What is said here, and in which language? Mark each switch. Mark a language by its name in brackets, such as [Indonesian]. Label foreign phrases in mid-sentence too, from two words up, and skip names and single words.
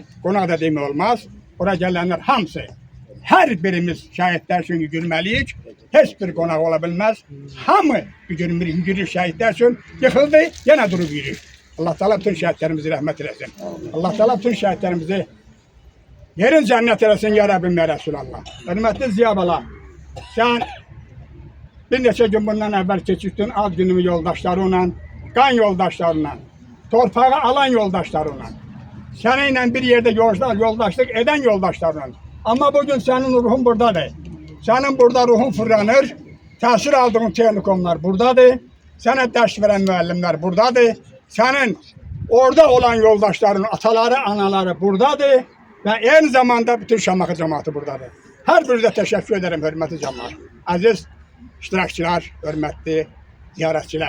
[Azerbaijani] Qonaq da demək olmaz, ora gələnlər hamısı. Her birimiz şəhidlər üçün gülməliyik. Heç bir qonaq ola bilməz. Hamı yürür şəhidlər üçün. Yıxıldı, yenə durub yürür. Allah Teala bütün şəhidlərimizi rəhmət eləsin. Allah Teala bütün şəhidlərimizi yerin cənnət eləsin, [Arabic] ya Rabbim, ya Resulallah. [Azerbaijani] Hürmetli Ziya bala, sen bir neçə gün bundan əvvəl keçirdin ad günümü yoldaşlarıyla, qan yoldaşlarıyla, torpağı alan yoldaşlarıyla, seninle bir yerde yoldaşlık eden yoldaşlarıyla. [Turkish] Ama bugün senin ruhun buradadır. Senin burada ruhun fırlanır. [Azerbaijani] Təsir aldığın telekomlar buradadır. Sənə dərs verən müəllimlər buradadır. Sənin orada olan yoldaşların, ataları, anaları buradadır. Və eyni zamanda bütün Şamaxı cəmaatı buradadır. Hər birinizə təşəkkür edirəm, hörmətli cəmaat. Əziz iştirakçılar, hörmətli ziyarətçilər.